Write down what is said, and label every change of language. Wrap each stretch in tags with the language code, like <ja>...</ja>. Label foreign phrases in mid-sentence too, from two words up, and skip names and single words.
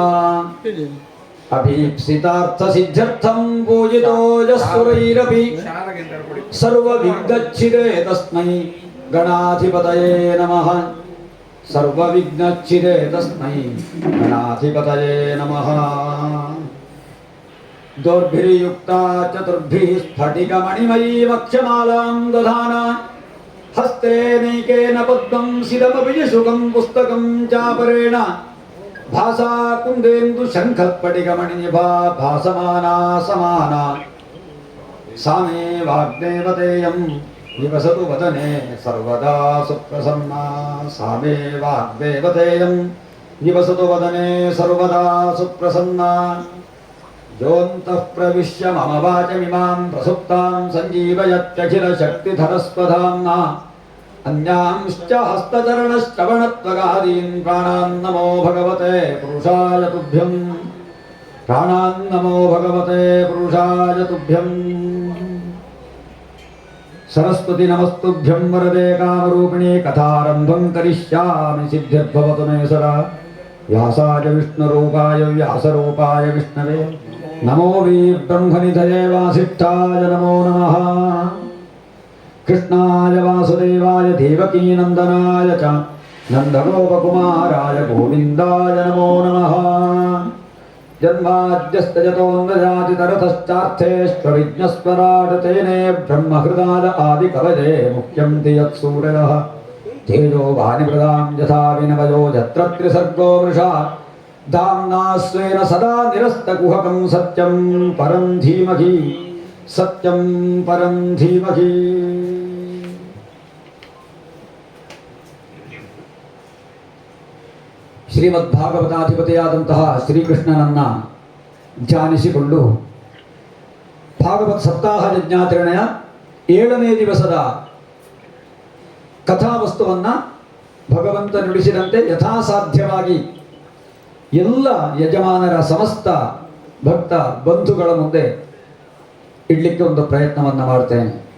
<sa>ಅಭೀಪ್ಸಿತಾರ್ಥಸಿದ್ಧ್ಯರ್ಥಂ ಪೂಜಿತೋ ಯಸ್ಸುರೈರಪಿ ಸರ್ವವಿಘ್ನಚ್ಛಿದೇ ತಸ್ಮೈ ಗಣಾಧಿಪತಯೇ ನಮಃ. ಸರ್ವವಿಘ್ನಚ್ಛಿದೇ ತಸ್ಮೈ ಗಣಾಧಿಪತಯೇ ನಮಃ. ದೌರ್ಭಿರ್ಯುಕ್ತಾ ಚತುರ್ಭಿಃ ಸ್ಫಟಿಕಮಣಿಮಯೀ ವಕ್ಷಮಾಲಾಂ ದಧಾನ ಹಸ್ತೇನೈಕೇನ ಪದ್ಮಂ ಸಿದಮಪಿ ಶುಕಂ ಪುಸ್ತಕಂ ಚಾಪರೇಣ ಭಾಸಾ ಕುಂದೇಂದು ಶಂಖಸ್ಫಟಿಕಮಣಿನಿಭಾ ಭಾಸಮಾನಾ ಸಮಾನಾ ಸಾ ಮೇ ವಾಗ್ದೇವತೇಯಂ ನಿವಸತು ವದನೆ ಸರ್ವದಾ ಸುಪ್ರಸನ್ನಾ. ಸಾ ಮೇ ವಾಗ್ದೇವತೇಯಂ ನಿವಸತು ವದನೆ ಸರ್ವದಾ ಸುಪ್ರಸನ್ನಾ. ಯೋऽन्तಃ ಪ್ರವಿಶ್ಯ ಮಮ ವಾಚಮಿಮಾಂ ಪ್ರಸುಪ್ತಾಂ ಸಂಜೀವಯತ್ಯಖಿಲಶಕ್ತಿಧರಸ್ವಧಾಮ್ನಾ ಅನ್ಯಾಂಶ್ಚ ಹಸ್ತಚರಣಶ್ರವಣತ್ವಗಾದೀನ್ ಪ್ರಾಣಾನ್ ನಮೋ ಭಗವತೆ ಪುರುಷಾಯ ತುಭ್ಯಂ. ಪ್ರಾಣಾನ್ ನಮೋ ಭಗವತೆ ಪುರುಷಾಯ ತುಭ್ಯಂ. ಸರಸ್ವತಿ ನಮಸ್ತುಭ್ಯಂ ವರದೆ ಕಾಮರೂಪಿಣಿ ಕಥಾರಂಭಂ ಕರಿಷ್ಯಾಮಿ ಸಿದ್ಧಿರ್ಭವತು ಮೇ ಸದಾ. ವ್ಯಾಸಾಯ ವಿಷ್ಣುರೂಪಾಯ ವ್ಯಾಸರೂಪಾಯ ವಿಷ್ಣವೇ ನಮೋ ವೀ ಬ್ರಹ್ಮನಿಧಯೇ ವಾಸಿಷ್ಠಾಯ ನಮೋ ನಮಃ. ಕೃಷ್ಣಾಯ ವಾಸುದೇವಾಯ ದೇವಕೀನಂದನಾಯ ಚ ನಂದಗೋಪಕುಮಾರಾಯ ಗೋವಿಂದಾಯ ನಮೋ ನಮಃ. ಜನ್ಮಾದ್ಯಸ್ತಯತೋನ್ಮಜಾತಿತರತಶ್ಚಾರ್ಥೇಷ್ವವಿಘ್ನಸ್ವರಾಟ್ ತೇನೇ ಬ್ರಹ್ಮಹೃದಾಯ ಆದಿಕವಯೇ ಮುಖ್ಯಂತಿ ಯತ್ಸೂರಯಃ. ತೇಜೋ ವಾಣಿಮೃದಾಂ ಯಥಾ ವಿನಿಮಯೋ ಯತ್ರ ತ್ರಿಸರ್ಗೋ ಮೃಷಾ ಧಾಮ್ನಾ ಸ್ವೇನ ಸದಾ ನಿರಸ್ತಕುಹಕಂ ಸತ್ಯಂ ಪರಂ ಧೀಮಹಿ. ಸತ್ಯಂ ಪರಂ ಧೀಮಹಿ.</sa> <kn>ಶ್ರೀಮದ್ಭಾಗವತಾಧಿಪತಿಯಾದಂತಹ ಶ್ರೀಕೃಷ್ಣನನ್ನ ಧ್ಯಾನಿಸಿಕೊಂಡು ಭಾಗವತ್ ಸಪ್ತಾಹ ಯಜ್ಞಾಚರಣೆಯ 7ನೇ ದಿವಸದ ಕಥಾವಸ್ತುವನ್ನ ಭಗವಂತ ನುಡಿಸಿದಂತೆ ಯಥಾಸಾಧ್ಯವಾಗಿ ಎಲ್ಲ ಯಜಮಾನರ ಸಮಸ್ತ ಭಕ್ತ ಬಂಧುಗಳ ಮುಂದೆ ಇಡ್ಲಿಕ್ಕೆ ಒಂದು ಪ್ರಯತ್ನವನ್ನು ಮಾಡ್ತೇನೆ.</kn>